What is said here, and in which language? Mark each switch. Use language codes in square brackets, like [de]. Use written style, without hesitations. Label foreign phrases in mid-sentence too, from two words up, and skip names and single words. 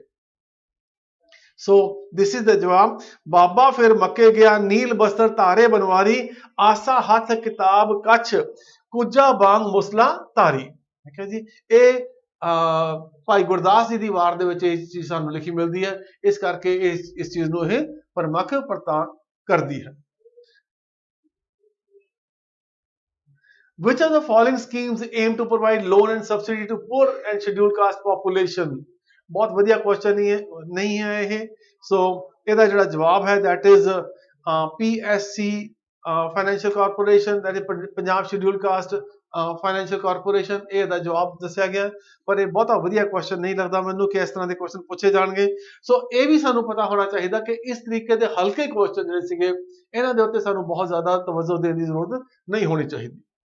[pa] ਸੋ [en] this is the [pa] ਜਵਾਬ, ਬਾਬਾ ਫਿਰ ਮੱਕੇ ਗਿਆ ਨੀਲ ਵਸਤਰ ਧਾਰੇ ਬਨਵਾਰੀ, ਆਸਾ ਹੱਥ ਕਿਤਾਬ ਕੱਛ ਕੁਜਾ ਵਾਂਗ ਮੁਸਲਾ ਤਾਰੀ। ਠੀਕ ਹੈ ਜੀ, ਇਹ ਭਾਈ ਗੁਰਦਾਸ ਜੀ ਦੀ ਵਾਰ ਦੇ ਵਿੱਚ ਇਹ ਚੀਜ਼ ਸਾਨੂੰ ਲਿਖੀ ਮਿਲਦੀ ਹੈ, ਇਸ ਕਰਕੇ ਇਸ ਚੀਜ਼ ਨੂੰ ਇਹ ਪ੍ਰਮੁੱਖ ਪ੍ਰਤਾਪ ਕਰਦੀ ਹੈ। [en] Which of the following schemes aim to provide loan and subsidy to poor and scheduled caste population? [pa] ਬਹੁਤ ਵਧੀਆ ਕੁਐਸਚਨ ਨਹੀਂ ਹੈ ਇਹ। ਸੋ ਇਹਦਾ ਜਿਹੜਾ ਜਵਾਬ ਹੈ [en] that is [pa] PSC ਫਾਈਨੈਂਸ਼ੀਅਲ ਕਾਰਪੋਰੇਸ਼ਨ, [en] that is [pa] ਪੰਜਾਬ ਸ਼ਡਿਊਲਡ ਕਾਸਟ ਫਾਈਨੈਂਸ਼ੀਅਲ ਕਾਰਪੋਰੇਸ਼ਨ, ਇਹ ਦਾ ਜਵਾਬ ਦੱਸਿਆ ਗਿਆ। ਪਰ ਇਹ ਬਹੁਤਾ ਵਧੀਆ ਕੁਐਸਚਨ ਨਹੀਂ ਲੱਗਦਾ ਮੈਨੂੰ ਕਿ ਇਸ ਤਰ੍ਹਾਂ ਦੇ ਕੁਐਸਚਨ ਪੁੱਛੇ ਜਾਣਗੇ। ਸੋ ਇਹ ਵੀ ਸਾਨੂੰ ਪਤਾ ਹੋਣਾ ਚਾਹੀਦਾ ਕਿ ਇਸ ਤਰੀਕੇ ਦੇ ਹਲਕੇ ਕੁਐਸਚਨ ਜਿਹੜੇ ਸੀਗੇ ਇਹਨਾਂ ਦੇ ਉੱਤੇ ਸਾਨੂੰ ਬਹੁਤ ਜ਼ਿਆਦਾ ਤਵੱਜੋ ਦੇਣ ਦੀ ਜ਼ਰੂਰਤ ਨਹੀਂ ਹੋਣੀ ਚਾਹੀਦੀ।